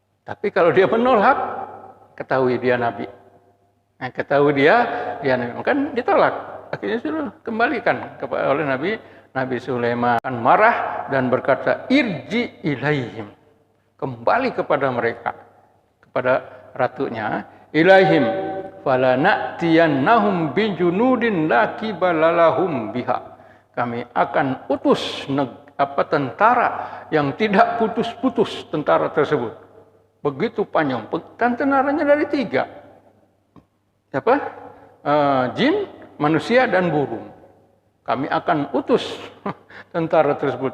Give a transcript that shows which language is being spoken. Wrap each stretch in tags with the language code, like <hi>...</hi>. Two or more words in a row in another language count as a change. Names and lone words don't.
<id>Tapi kalau dia menolak, ketahui dia Nabi. Nah, ketahui dia kan ditolak. Akhirnya suruh kembalikan oleh Nabi Sulaiman marah dan berkata,</id> <ar>ارجع إليهم,</ar> <id>kembali kepada mereka, kepada ratunya,</id> <ar>إليهم فلنأتينهم بجنود لا قبل لهم بها.</ar> <id>Kami akan utus tentara yang tidak putus-putus tentara tersebut. Begitu panjang. Tentaranya dari 3. Jin, manusia dan burung. Kami akan utus tentara tersebut.</id>